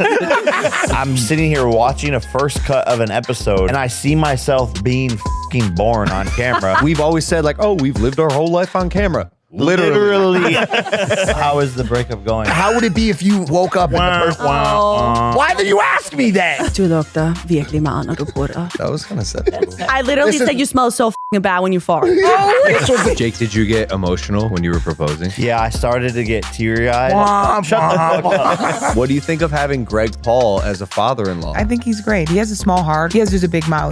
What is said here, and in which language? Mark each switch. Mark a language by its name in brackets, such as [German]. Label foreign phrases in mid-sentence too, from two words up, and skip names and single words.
[English] I'm sitting here watching a first cut of an episode, and I see myself being fucking born on camera. We've always said like, oh, we've lived our whole life on camera. Literally. How is the breakup going? How would it be if you woke up and the person... Why did you ask me that? [Danish] Du lugter virkelig meget, når du putter. [English] That was kind of sensible. I literally said you smell so f***ing bad when you fart. Jake, did you get emotional when you were proposing? Yeah, I started to get teary-eyed. Shut the fuck up. What do you think of having Greg Paul as a father-in-law? I think he's great. He has a small heart. He has just a big mouth.